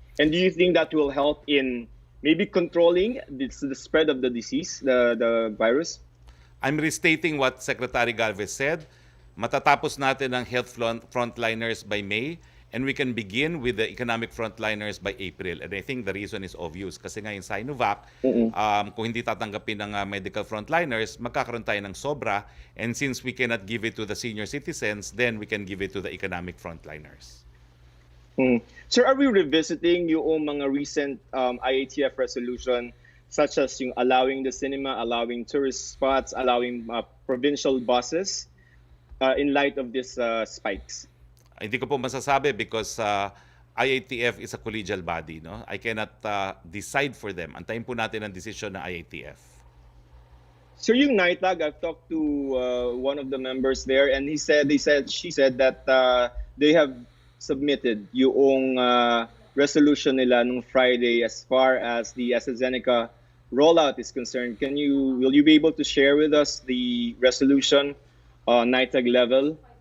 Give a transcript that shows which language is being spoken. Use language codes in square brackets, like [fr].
[en] And do you think that will help in maybe controlling the spread of the disease, the virus? I'm restating what Secretary Galvez said. [tl] Matatapos natin ang [en] health frontliners by May, and we can begin with the economic frontliners by April. And I think the reason is obvious. [tl] Kasi nga yung Sinovac, kung hindi tatanggapin ng medical frontliners, magkakaroon tayo ng sobra. [en] And since we cannot give it to the senior citizens, then we can give it to the economic frontliners. Sir, are we revisiting [tl] yung mga [en] recent IATF resolution, such as yung allowing the cinema, allowing tourist spots, allowing provincial buses in light of these spikes? [tl] Hindi ko po masasabi [en] because IATF is a collegial body. No? I cannot decide for them. [tl] Antayin po natin ang decision ng IATF. [en] Sir, yung NITAG, I've talked to one of the members there, and she said that they have submitted yung [tl] resolution nila nung [en] Friday as far as the AstraZeneca rollout is concerned. Will you be able to share with us the resolution NITAG level?